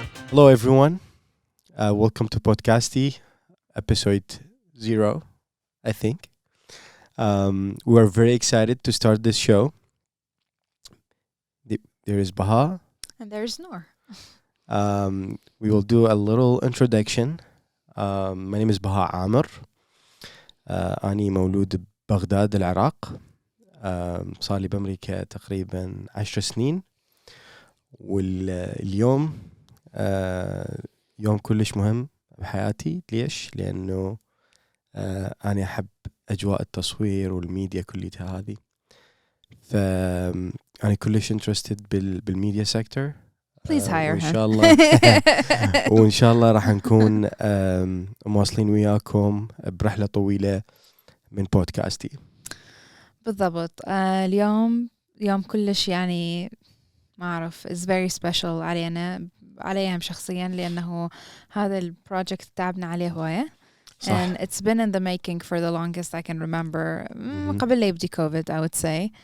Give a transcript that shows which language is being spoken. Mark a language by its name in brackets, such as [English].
[English] Hello everyone, welcome to Podcasty, episode 0, I think. We are very excited to start this show. There is Baha. And there's Noor. We will do a little introduction. My name is Baha Amr. [Arabic] أنا مولود ببغداد العراق. صار لي بأمريكا تقريبا 10 سنين. واليوم يوم كلش مهم بحياتي. ليش؟ لأنه أنا أحب أجواء التصوير والميديا كلها هذه. فأنا كلش interested بالميديا sector. [English] Please hire [Arabic] وإن [English] her. [Arabic] شاء الله وإن شاء الله راح نكون مواصلين وياكم برحلة طويلة من بودكاستي. بالضبط. اليوم يوم كلش يعني ما أعرف [English] is very special [Arabic] عليهم شخصيا لأنه هذا البروجكت تعبنا عليه هواية. صح. [English] And it's been in the making for the longest I can remember. [Arabic] مهم. قبل لا يبدي COVID [English] I would say.